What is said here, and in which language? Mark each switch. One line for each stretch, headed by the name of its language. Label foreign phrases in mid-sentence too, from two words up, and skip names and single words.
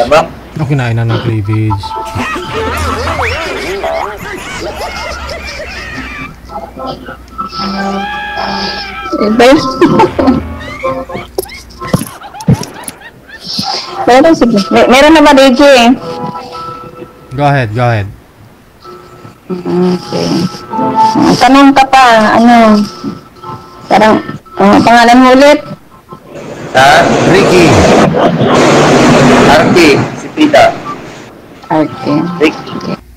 Filipino: Kinain na ng cleavage. Meron na ba, DJ?
English: Go ahead. Okay.
Filipino: Tanong ka pa, parang, pangalan mo ulit? Ricky. Arky, si Tita. Arky. Ricky.